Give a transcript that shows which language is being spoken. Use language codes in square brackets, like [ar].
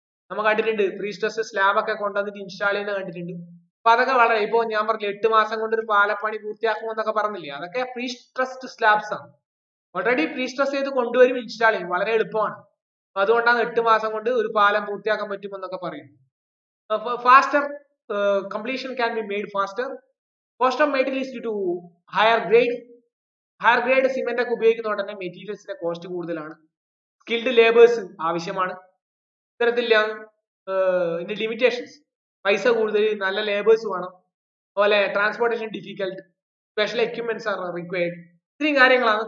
[ml] നമ്മൾ കണ്ടിട്ടുണ്ട് pre stress slab ഒക്കെ കൊണ്ടുവന്നിട്ട് ഇൻസ്റ്റാൾ ചെയ്യുന്നത് കണ്ടിട്ടുണ്ട്. അപ്പൊ അതൊക്കെ വളരെ, ഇപ്പൊ ഞാൻ പറഞ്ഞു 8 മാസം കൊണ്ട് ഒരു പാലപ്പണി പൂർത്തിയാക്കുമെന്നൊക്കെ പറഞ്ഞില്ലേ, അതൊക്കെ പ്രീ സ്ട്രെസ്ഡ് സ്ലാബ്സ് ആണ്. ഓൾറെഡി പ്രീ സ്ട്രെസ് ചെയ്ത് കൊണ്ടുവരും, ഇൻസ്റ്റാൾ ചെയ്യും, വളരെ എളുപ്പമാണ്. അതുകൊണ്ടാണ് 8 മാസം കൊണ്ട് ഒരു പാലം പൂർത്തിയാക്കാൻ പറ്റുമെന്നൊക്കെ പറയുന്നത്. [en] Faster completion can be made faster. Cost of material is due to higher grade, [ml] higher grade cement ഒക്കെ ഉപയോഗിക്കുന്നതുകൊണ്ട് തന്നെ മെറ്റീരിയൽസിന്റെ കോസ്റ്റ് കൂടുതലാണ്. സ്കിൽഡ് ലേബേഴ്സ് ആവശ്യമാണ്. ഇത്തരത്തിലാണ് ഇതിന്റെ ലിമിറ്റേഷൻസ്. പൈസ കൂടുതൽ, നല്ല ലേബേഴ്സ് വേണം, അതുപോലെ transportation difficult, [en] Special equipments are required. [ml] ഇത്രയും കാര്യങ്ങളാണ്.